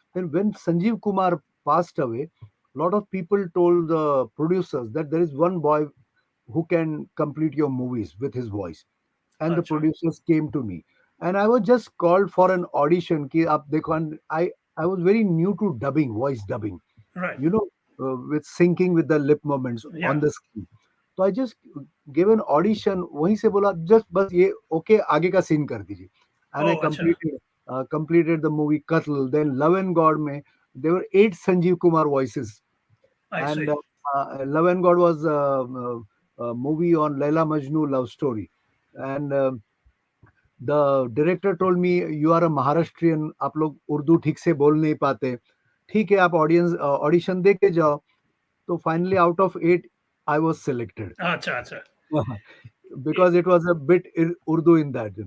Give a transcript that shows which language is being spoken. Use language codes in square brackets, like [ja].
[en] Then when Sanjeev Kumar passed away, lot of people told the producers that there is one boy who can complete your movies with his voice. And the [hi] अच्छा. [en] producers came to me, and I was just called for an audition [hi] कि आप देखो. [en] And I was very new to dubbing, voice dubbing, Right. with syncing with the lip movements Yeah. on the screen. तो I just gave an audition. [hi] वहीं से बोला just बस ये okay, आगे का scene कर दीजिए. [en] And I [hi] Oh, अच्छा. [en] completed the movie Qatl. Then Love and God में there were 8 Sanjeev Kumar voices. I And see. Love and God was a movie on Laila Majnu love story. And the director told me, you are a Maharashtrian, [hi] आप लोग उर्दू ठीक से बोल नहीं पाते, ठीक है आप ऑडिशन दे के जाओ. [en] तो finally out of 8 I was selected. [hi] अच्छा, अच्छा. [en] Because it was a bit Urdu in that.